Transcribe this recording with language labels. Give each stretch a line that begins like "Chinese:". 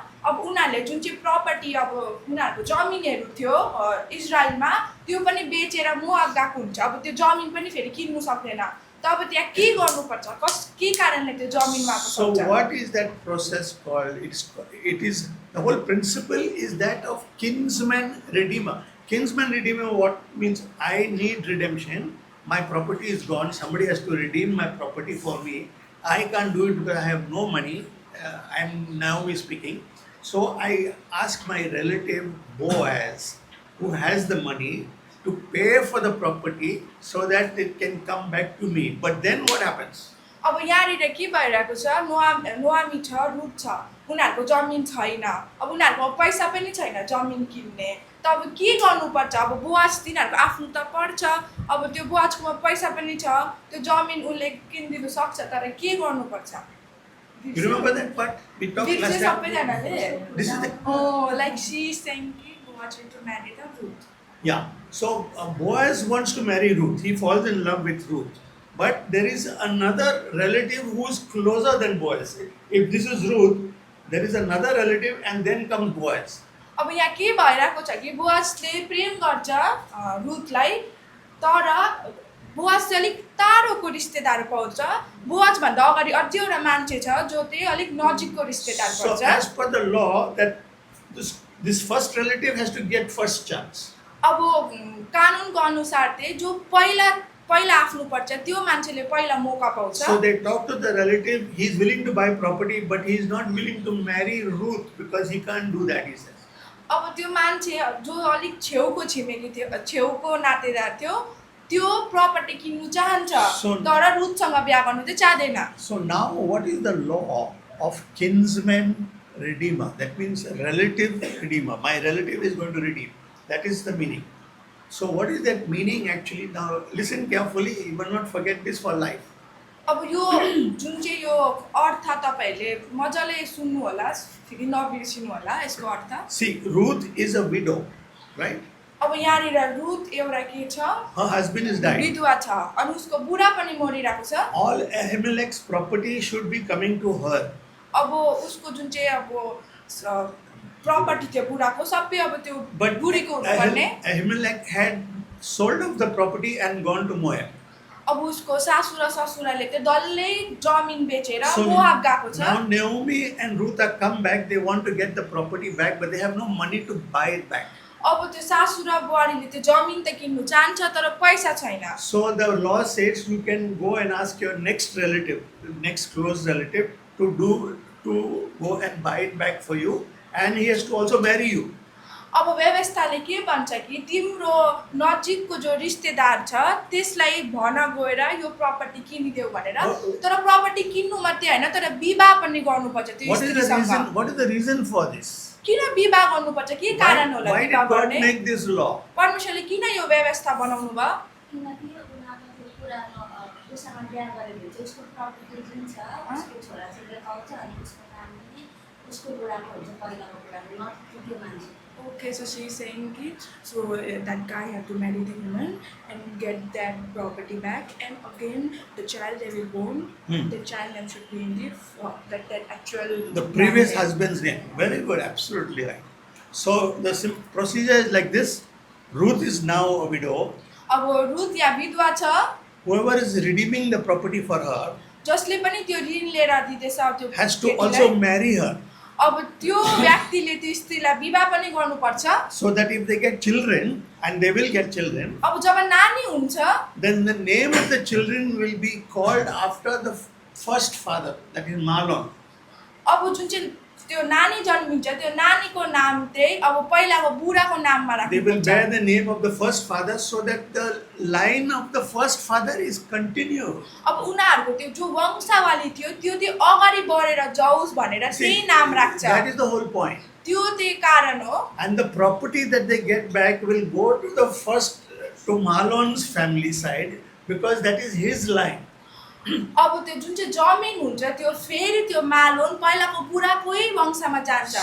Nepali: अब उनीहरूले जुन चाहिँ प्रपर्टी अब उनीहरूको जमिनहरू थियो इजरायलमा त्यो पनि बेचेर मोआब गएको हुन्छ। अब त्यो जमिन पनि फेरि किन्नु सक्दैन। त अब त्यहाँ के गर्नुपर्छ, के कारणले त्यो जमिनमा आएको
English: So
Nepali: सक्छ?
English: what is that process called? It is the whole principle is that of kinsman redeemer. Kinsman redeemer, what means? I need redemption. My property is gone. Somebody has to redeem my property for me. I can't do it because I have no money. I'm now speaking. So I ask my relative Boaz, who has the money, to pay for the property so that it can come back to me. But then what happens?
Nepali: अब यहाँनिर के भइरहेको छ, नोआमी छ, Ruth छ, उनीहरूको जमिन छैन। अब उनीहरूको पैसा पनि छैन जमिन किन्ने। त अब के गर्नुपर्छ? अब बुवाज तिनीहरूको आफ्नो त पर्छ। अब त्यो बुवाजकोमा पैसा पनि छ, त्यो जमिन उसले किनिदिनु सक्छ, तर के गर्नुपर्छ?
English: You remember that part? We talked last time.
Nepali: सबैजनाले
English: This is the like she is saying कि Boaz to marry the Ruth. Yeah. So Boaz wants to marry Ruth. He falls in love with Ruth. But there is another relative who is closer than Boaz. If this is Ruth, there is another relative and then comes Boaz.
Nepali: अब यहाँ के भइरहेको छ कि बुवाजले प्रेम गर्छ रुथलाई, तर बुवाज चाहिँ अलिक टाढोको रिश्तेदार पाउँछ। बुवाज भन्दा अगाडि अझै एउटा मान्छे छ जो चाहिँ अलिक नजिकको रिश्तेदार
English: So
Nepali: पर्छ।
English: as per the law, that this first relative has to get first chance.
Nepali: अब कानुनको अनुसार चाहिँ जो पहिला आफ्नो पर्छ त्यो मान्छेले पहिला मौका पाउँछ।
English: So they talk to the relative. He is willing to buy property, but he is not willing to marry Ruth because he can't do that, he says.
Nepali: अब त्यो मान्छे जो अलिक छेउको छिमेकी थियो, छेउको नातेदार थियो, त्यो प्रपर्टी किन्नु चाहन्छ तर रुथसँग बिहा गर्नु चाहिँ चाहदैन।
English: So now what is the law of kinsman redeemer? That means relative redeemer. My relative is going to redeem. That is the meaning. So what is that meaning actually? Now listen carefully. You will not forget this for life.
Nepali: अब यो जुन चाहिँ यो अर्थ तपाईहरुले मजाले सुन्नु होला, फेरि नबिर्सिनु होला यसको अर्थ।
English: See, Ruth is a widow, right?
Nepali: अब यहाँनिर रुथ एउटा के छ,
English: Her husband is died.
Nepali: विधवा छ अनि उसको बुढा पनि मरिरहेको छ।
English: All Ahimelech's property should be coming to her.
Nepali: अब उसको जुन चाहिँ अब प्रपर्टी थियो बुढाको सबै अब त्यो
English: But
Nepali: बुढीको हुनुपर्ने।
English: Ahimelech had sold off the property and gone to Moab.
Nepali: अब उसको सासू र ससुराले चाहिँ डल्लै जमिन बेचेर
English: So
Nepali: मोआब गएको छ।
English: now Naomi and Ruth have come back. They want to get the property back, but they have no money to buy it back.
Nepali: अब त्यो सासू र बुहारीले त्यो जमिन त किन्नु चाहन्छ तर पैसा छैन।
English: So the law says you can go and ask your next relative, next close relative, to go and buy it back for you, and he has to also marry you.
Nepali: अब व्यवस्थाले के भन्छ कि तिम्रो नजिकको जो रिश्तेदार छ त्यसलाई भन गएर यो प्रपर्टी किनिदेऊ भनेर, तर प्रपर्टी किन्नु मात्रै हैन तर विवाह पनि गर्नुपर्छ त्यो स्त्रीसँग।
English: What is the reason for this?
Nepali: किन विवाह गर्नुपर्छ, के कारण होला
English: Why
Nepali: विवाह
English: did God
Nepali: गर्ने?
English: make this law?
Nepali: परमेश्वरले किन यो व्यवस्था बनाउनु भयो? किनकि उनीहरूको त्यो पुरानो उसँग बिहा गरेर चाहिँ उसको प्रपर्टी जुन छ उसको छोराछोरीले पाउँछ अनि उसको नाम पनि उसको बुढाको हुन्छ, पहिलाको बुढाको नत्र त्यो मान्छे।
English: Okay, so she is saying it, so that guy have to marry the woman and get that property back, and again the child they will born, the child name should be in that actual The previous name. husband's name. Very good, absolutely right. So the procedure is like this. Ruth is now a widow.
Nepali: अब Ruth या विधवा छ,
English: Whoever is redeeming the property for her
Nepali: जसले पनि त्यो ऋण लिएर दिँदैछ त्यो
English: has to
Nepali: केटीलाई,
English: also marry her,
Nepali: अब त्यो व्यक्तिले त्यो स्त्रीलाई विवाह पनि गर्नुपर्छ।
English: so that if they get children, and they will get children,
Nepali: अब जब नानी हुन्छ
English: then the name of the children will be called after the first father, that is Malon.
Nepali: अब जुन चाहिँ त्यो नानी जन्मिन्छ त्यो नानीको नाम चाहिँ अब पहिलाको बुढाको नाममा
English: They will
Nepali: राख्नुपर्छ।
English: bear the name of the first father, so that the line of the first father is continued.
Nepali: अब उनीहरूको त्यो जो वंशावली थियो त्यो चाहिँ अगाडि बढेर जाओस् भनेर त्यही नाम राख्छ।
English: That is the whole point.
Nepali: त्यो त्यही कारण हो।
English: And the property that they get back will go to the first, to Malon's family side, because that is his line.
Nepali: अब त्यो जुन चाहिँ जमिन हुन्छ त्यो फेरि त्यो मालोन पहिलाको बुढाकै वंशमा जान्छ।